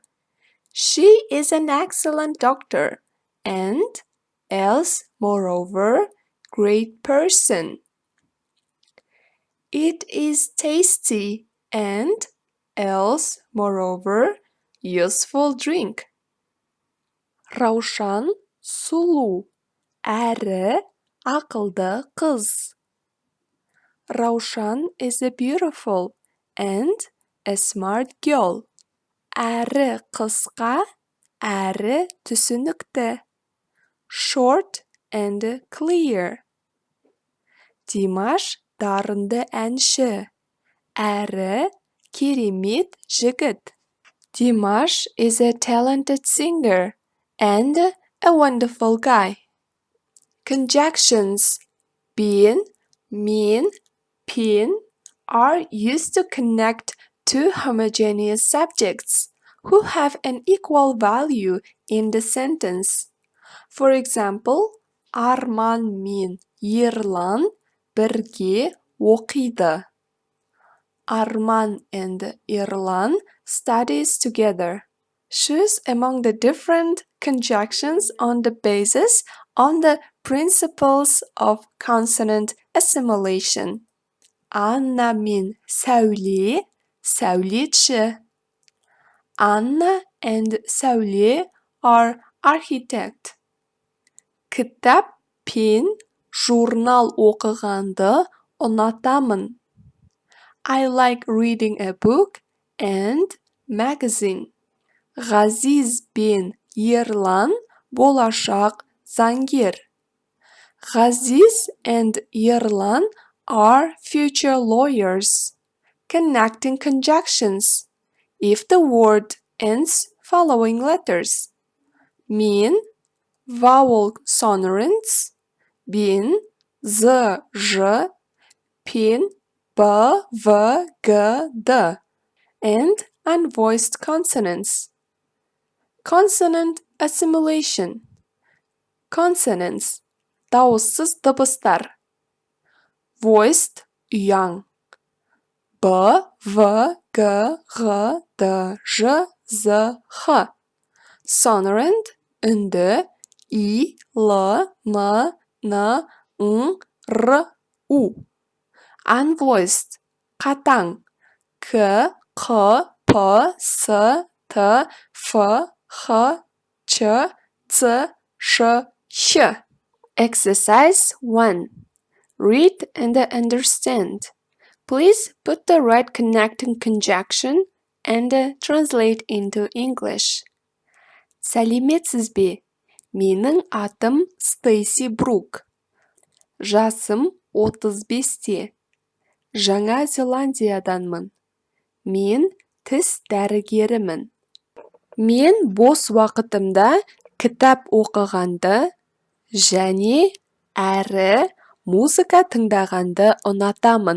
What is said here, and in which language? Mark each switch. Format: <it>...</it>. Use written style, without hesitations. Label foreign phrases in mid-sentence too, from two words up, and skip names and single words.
<en>She is an excellent doctor and else, moreover, great person. It is tasty and else, moreover, useful drink.</en> <kk>Раушан сұлу әрі ақылды қыз.</kk> <en>Раушан is a beautiful and a smart girl.</en> <kk>Әрі қысқа, әрі түсінікті.</kk> <en>Short and clear.</en> <kk>Димаш дарынды әнші, әрі керемет жігіт.</kk> <en>Димаш is a talented singer and a wonderful guy. Conjunctions</en> <kk>бен, мен, пен</kk> <en>are used to connect two homogeneous subjects who have an equal value in the sentence. For example,</en> <kk>Арман мен Ерлан бірге оқиды.</kk> <en>Arman and Erlan studies together. Choose among the different conjunctions on the basis on the principles of consonant assimilation.</en> <kk>Anna мен Сәуле, сәулетші.</kk> <en>Anna and Сәуле are architect.</en> <kk>Кітап пен журнал оқығанды ұнатамын.</kk> <en>I like reading a book and magazine.</en> <kk>Ғазиз бен Ерлан болашақ заңгер.</kk> <en>Ғазиз and Ерлан are future lawyers. Connecting conjunctions. If the word ends following letters.</en> <kk>Мен,</kk> <en>vowel sonorants,</en> <kk>бен, з, ж, пен,</kk> <en>b, v, g, d, and unvoiced consonants. Consonant assimilation. Consonants,</en> <kk>дауыссыз дыбыстар.</kk> <en>Voiced, ұяң. B, V, G, G, D, J, Z, H. Sonorant, үнді, I, L, M, N, N, R, U. Unvoiced, қатаң, K, Q, P, S, T, F, H, Ç, C, Ş, Ş. Exercise 1. Read and understand. Please put the right connecting conjunction and translate into English.</en> <kk>Сәлеметсіз бе? Менің атым Стейси Брук. Жасым 35-те. Жаңа Зеландияданмын. Мен тіс дәрігерімін. Мен бос уақытымда кітап оқығанды және әрі музыка тыңдағанды ұнатамын.</kk>